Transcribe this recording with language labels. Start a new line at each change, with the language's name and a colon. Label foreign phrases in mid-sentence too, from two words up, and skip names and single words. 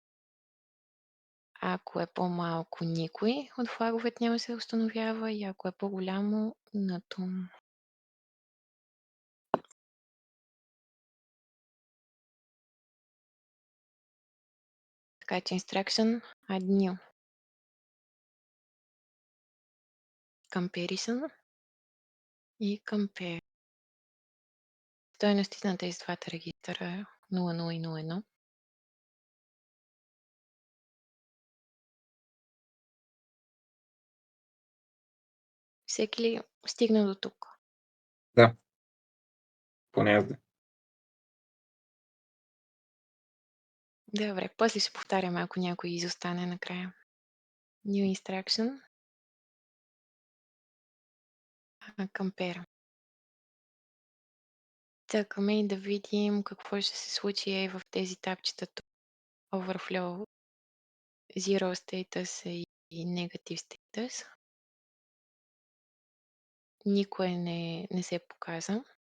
Bulgarian: Ако е по-малко, никой от флаговете няма да се установява и ако е по-голямо, на том. Така че
English: instruction add new. Comparison и compare.
Bulgarian: Стойностите на тези двата регистъра е 00 и 01. Всеки ли стигна до тук? Да. Поне аз да. Добре, после ще повтаряме, ако някой изостане накрая.
English: New instruction. Compare.
Bulgarian: Чакаме и да видим какво ще се случи в тези тапчета.
English: Overflow, Zero Status и Negative Status.
Bulgarian: Никой не се показа.